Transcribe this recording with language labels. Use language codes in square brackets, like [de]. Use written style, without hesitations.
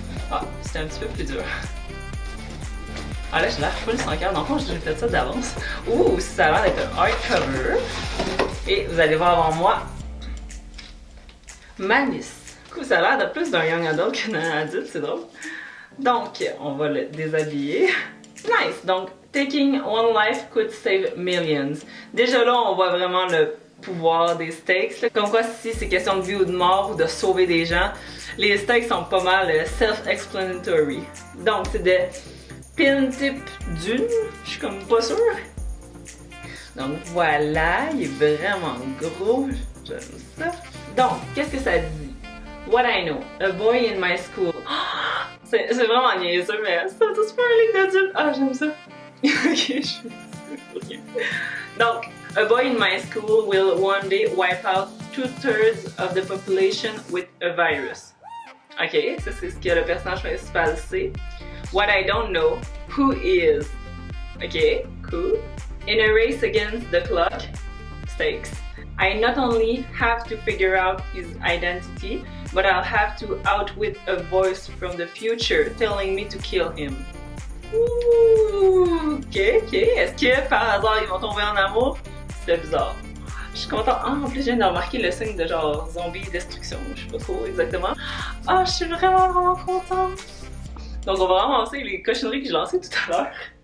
[fr] Ah, c'était un petit peu plus dur. Ah là j'ai l'air full sans cœur, dans le fond j'ai fait ça d'avance. Ouh, ça a l'air d'être un hardcover. Et vous allez voir avant moi ma liste. Ça a l'air de plus d'un young adult que d'un adulte, c'est drôle. Donc, on va le déshabiller. Nice! [en] Donc, taking one life could save millions. [fr] Déjà là, on voit vraiment le pouvoir des stakes. Là. Comme quoi, si c'est question de vie ou de mort ou de sauver des gens, les stakes sont pas mal self-explanatory. Donc, c'est de pin type dune. Je suis comme pas sûre. Donc, voilà, il est vraiment gros. J'aime ça. Donc, qu'est-ce que ça dit? [en] What I know, a boy in my school. [fr] C'est vraiment niaiseux, mais c'est un super livre d'adulte. Ah, j'aime ça. Ok, donc, [en] a boy in my school will one day wipe out 2/3 of the population with a virus. [fr] Ok, ça c'est ce que le personnage principal sait. [en] What I don't know, who is. Ok, cool. In a race against the clock, stakes. I not only have to figure out his identity, but I'll have to outwit a voice from the future telling me to kill him. [fr] Ouh, ok. Est-ce que par hasard ils vont tomber en amour? C'était bizarre. Je suis contente. Ah, en plus, je viens de remarquer le signe de genre zombie destruction. Je sais pas trop exactement. Ah, je suis vraiment contente. Donc, on va ramasser les cochonneries que j'ai lancées tout à l'heure.